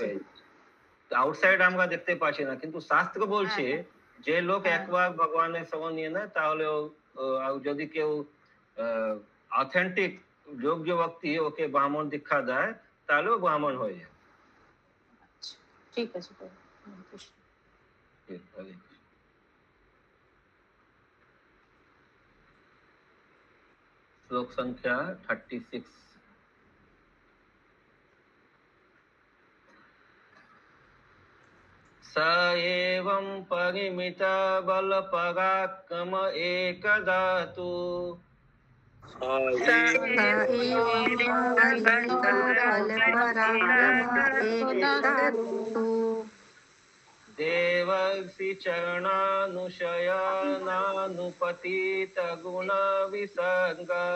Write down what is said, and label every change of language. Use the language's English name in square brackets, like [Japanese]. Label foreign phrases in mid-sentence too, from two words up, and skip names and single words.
[Bangla] আউটসাইড আমরা দেখতে পাচ্ছি না, কিন্তু শাস্ত্র বলছে যে লোক একবার ভগবানের শরণ নিয়ে নেয় তাহলে যদি কেউ অথেন্টিক যোগ্য ব্যক্তি ওকে ব্রাহ্মণ দীক্ষা দেয় তাহলে ও ব্রাহ্মণ হয়ে যায়। ঠিক আছে। [Sanskrit] श्लोक संख्या 36। स एवं परिमित बल पराक्रम एकदातु देवर्षि चरणानुशयनानुपतित गुण विसर्ग